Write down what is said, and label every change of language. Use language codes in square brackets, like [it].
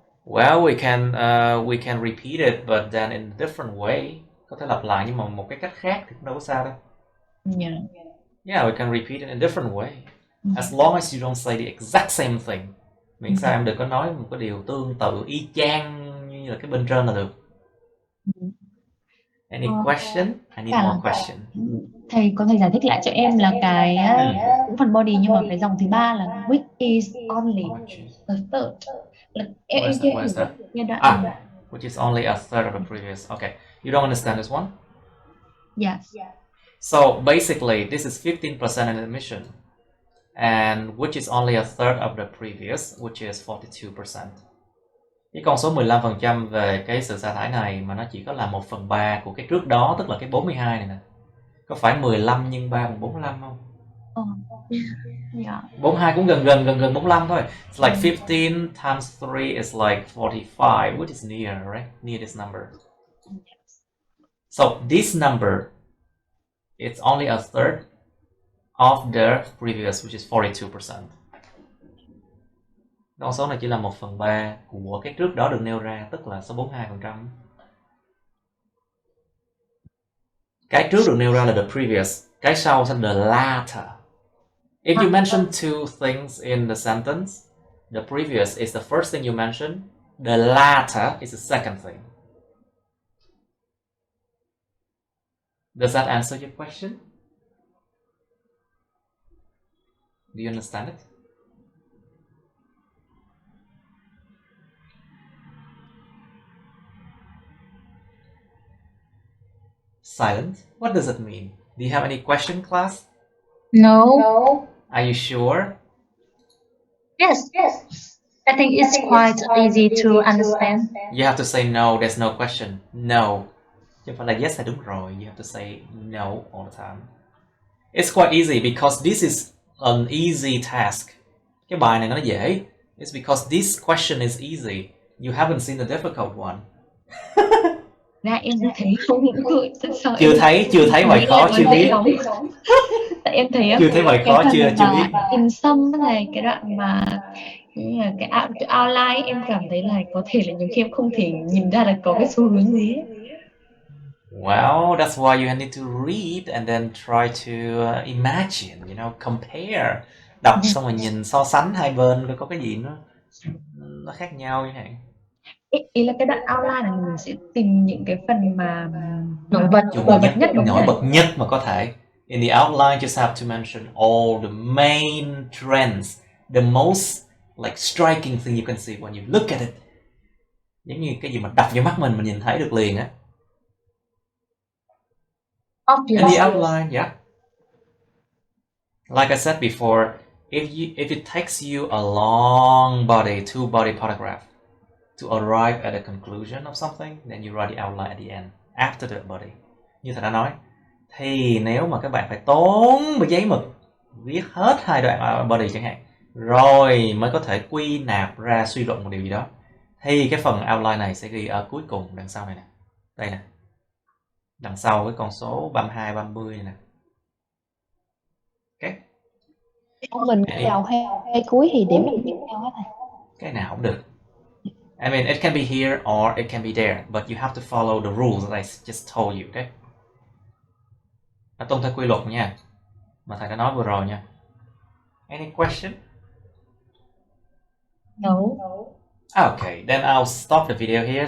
[en] Well, we can repeat it, but then in a different way. [vi] Có thể lặp lại nhưng mà một cái cách khác thì cũng đâu có sao đâu. [en] Yeah, we can repeat it in a different way. As long as you don't say the exact same thing. [vi] Miễn sao em đừng có nói một cái điều tương tự y chang như là cái bên trên là được. [en] Any question? I need more question. [vi] Thầy có thể giải thích lại cho em là cái cũng phần body nhưng mà cái dòng thứ ba là [en] which is only a third. [vi] Em chưa hiểu được giai đoạn này. [en] Which is only a third of the previous. Okay, you don't understand this one? Yes. So basically, this is 15% in admission, and which is only a third of the previous, which is 42%. [vi] Cái con số 15% về cái sự sa thải này mà nó chỉ có là 1/3 của cái trước đó, tức là cái 42 này nè. Có phải 15 nhân 3 bằng 45 không? 42 cũng gần 45 thôi. [en] It's like 15 times 3 is like 45, which is near, right? Near this number. So this number, it's only a third of the previous, which is 42%. [vi] Con số này chỉ là 1/3 của cái trước đó được nêu ra, tức là số 42%. Cái trước được nêu ra là [en] the previous, [vi] cái sau sẽ [en] the latter. If you mention two things in the sentence, the previous is the first thing you mention, the latter is the second thing. Does that answer your question? Do you understand it? Silent? What does it mean? Do you have any question, class? No. Are you sure? Yes. I think it's quite easy to understand. You have to say no, there's no question. No. [vi] Chứ không phải là yes là đúng rồi. [en] You have to say no all the time. It's quite easy because this is an easy task. [vi] Cái bài này nó dễ. [en] It's because this question is easy. You haven't seen the difficult one. [vi] Ra em thấy không những người thật sợ. Chưa thấy bài khó, chưa biết. Tại em thấy chưa thấy bài khó, chưa biết. In sum này, cái đoạn mà cái outline em cảm thấy là có thể là nhiều khi em không thể nhìn ra là có cái xu hướng gì ấy. [en] Well, that's why you need to read and then try to imagine, compare. [vi] Đọc xong rồi nhìn so sánh hai bên coi có cái gì nó khác nhau như thế. Ý là cái đoạn outline là mình sẽ tìm những cái phần mà nổi bật nhất mà có thể. [en] In the outline, just have to mention all the main trends, the most like striking thing you can see when you look at it. [vi] Giống như cái gì mà đập vô mắt mình nhìn thấy được liền á. [en] In the outline, yeah. Like I said before, if it takes you a long body, two body paragraph to arrive at a conclusion of something, then you write the outline at the end, after the body. [vi] Như thầy đã nói, thì nếu mà các bạn phải tốn một giấy mực viết hết 2 đoạn body chẳng hạn, rồi mới có thể quy nạp ra suy luận một điều gì đó, thì cái phần outline này sẽ ghi ở cuối cùng đằng sau này nè. Đây nè. Đằng sau cái con số 32, 30 này nè. [en] Okay. [vi] Mình đầu hay cuối thì điểm được như nhau hết thầy. Cái nào cũng được. [en] I mean, it can be here or it can be there, but you have to follow the rules that I just told you, okay? [vi] Nó tuân theo quy luật nha, mà thầy đã nói vừa rồi nha. [en] Any question? No. Okay, then I'll stop the video here.